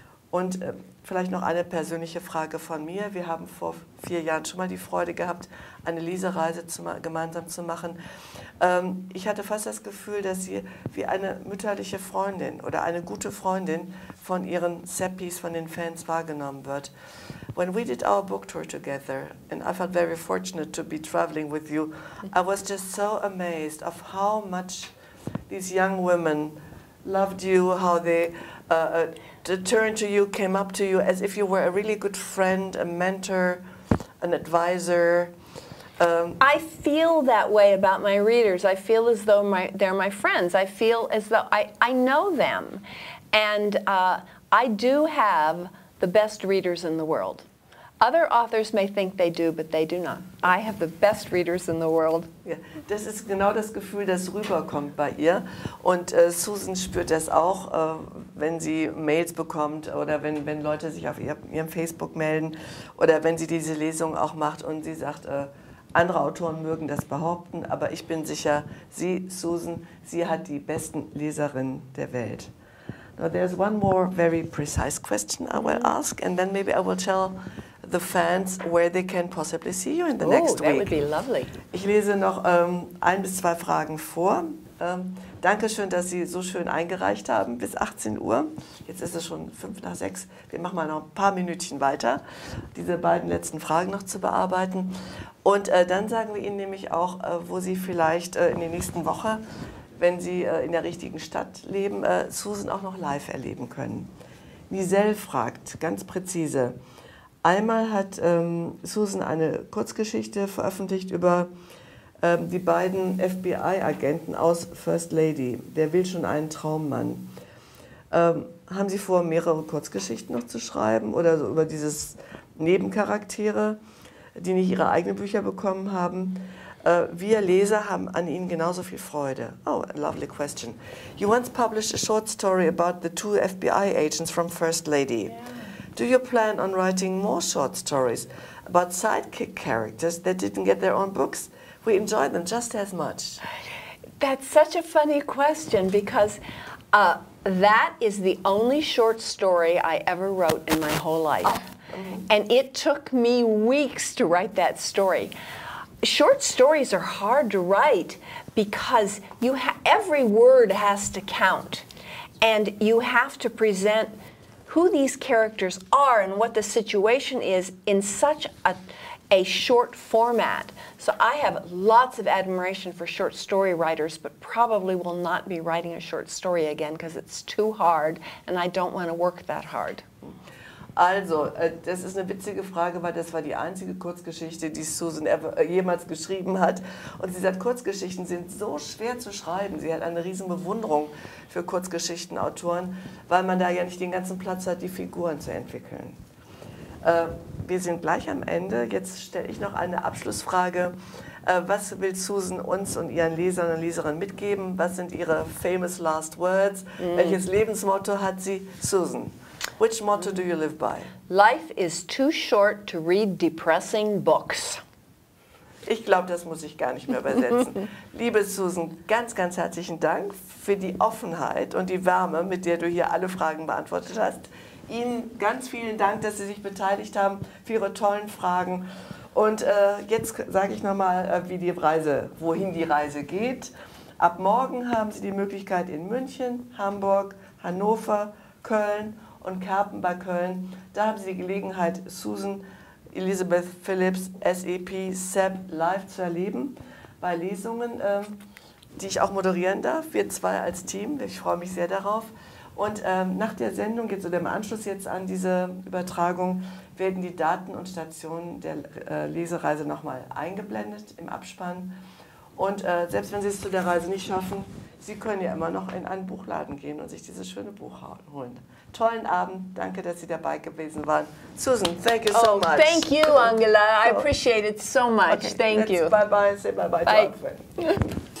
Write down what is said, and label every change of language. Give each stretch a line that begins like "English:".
German: Und vielleicht noch eine persönliche Frage von mir. Wir haben vor 4 Jahren schon mal die Freude gehabt, eine Lesereise gemeinsam zu machen. Ich hatte fast das Gefühl, dass sie wie eine mütterliche Freundin oder eine gute Freundin von ihren Seppis, von den Fans wahrgenommen wird.
English: When we did our book tour together, and I felt very fortunate to be traveling with you, I was just so amazed of how much these young women loved you, how they turned to you, came up to you as if you were a really good friend, a mentor, an advisor. I feel that way about my readers. I feel as though they're my friends. I feel as though I know them. And I do have the best readers in the world. Other authors may think they do, but they do not. I have the best readers in the world.
German: Ja, das ist genau das Gefühl, das rüberkommt bei ihr. Und Susan spürt das auch, wenn sie Mails bekommt oder wenn Leute sich auf ihrem Facebook melden oder wenn sie diese Lesung auch macht und sie sagt, andere Autoren mögen das behaupten, aber ich bin sicher, sie, Susan, sie hat die besten Leserinnen der Welt.
English: Now there's one more very precise question I will ask, and then maybe I will tell the fans where they can possibly see you in the next week. That would be lovely.
German: Ich lese noch 1 bis 2 Fragen vor. Dankeschön, dass Sie so schön eingereicht haben bis 18 Uhr. Jetzt ist es schon 5 nach 6. Wir machen mal noch ein paar Minütchen weiter, diese beiden letzten Fragen noch zu bearbeiten. Und dann sagen wir Ihnen nämlich auch, wo Sie vielleicht in der nächsten Woche, wenn Sie in der richtigen Stadt leben, Susan auch noch live erleben können. Niselle fragt, ganz präzise, einmal hat Susan eine Kurzgeschichte veröffentlicht über die beiden FBI-Agenten aus First Lady, der will schon einen Traummann. Haben Sie vor, mehrere Kurzgeschichten noch zu schreiben oder so über dieses Nebencharaktere, die nicht ihre eigenen Bücher bekommen haben? Wir Leser haben an ihnen genauso viel Freude.
English: Oh, a lovely question. You once published a short story about the 2 FBI agents from First Lady. Yeah. Do you plan on writing more short stories about sidekick characters that didn't get their own books? We enjoy them just as much. That's such a funny question because that is the only short story I ever wrote in my whole life. Oh. Mm-hmm. And it took me weeks to write that story. Short stories are hard to write because every word has to count. And you have to present who these characters are and what the situation is in such a short format. So I have lots of admiration for short story writers, but probably will not be writing a short story again because it's too hard and I don't want to work that hard.
German: Also, das ist eine witzige Frage, weil das war die einzige Kurzgeschichte, die Susan jemals geschrieben hat. Und sie sagt, Kurzgeschichten sind so schwer zu schreiben. Sie hat eine riesen Bewunderung für Kurzgeschichtenautoren, weil man da ja nicht den ganzen Platz hat, die Figuren zu entwickeln. Wir sind gleich am Ende. Jetzt stelle ich noch eine Abschlussfrage. Was will Susan uns und ihren Lesern und Leserinnen mitgeben? Was sind ihre
English: famous last words?
German: Welches Lebensmotto hat sie?
English: Susan, which motto do you live by? Life is too short to read depressing books.
German: Ich glaube, das muss ich gar nicht mehr übersetzen. Liebe Susan, ganz, ganz herzlichen Dank für die Offenheit und die Wärme, mit der du hier alle Fragen beantwortet hast. Ihnen ganz vielen Dank, dass Sie sich beteiligt haben, für Ihre tollen Fragen. Und jetzt sage ich nochmal, wohin die Reise geht. Ab morgen haben Sie die Möglichkeit in München, Hamburg, Hannover, Köln und Kerpen bei Köln. Da haben Sie die Gelegenheit, Susan, Elizabeth Phillips, SEP, Seb live zu erleben bei Lesungen, die ich auch moderieren darf. Wir 2 als Team, ich freue mich sehr darauf. Und nach der Sendung, jetzt oder im Anschluss jetzt an diese Übertragung, werden die Daten und Stationen der Lesereise nochmal eingeblendet im Abspann. Und selbst wenn Sie es zu der Reise nicht schaffen, Sie können ja immer noch in einen Buchladen gehen und sich dieses schöne Buch holen. Tollen Abend, danke, dass Sie dabei gewesen waren.
English: Susan, thank you so much. Thank you, Angela. I appreciate it so much. Okay, thank you. Bye-bye. Say bye-bye to our friend.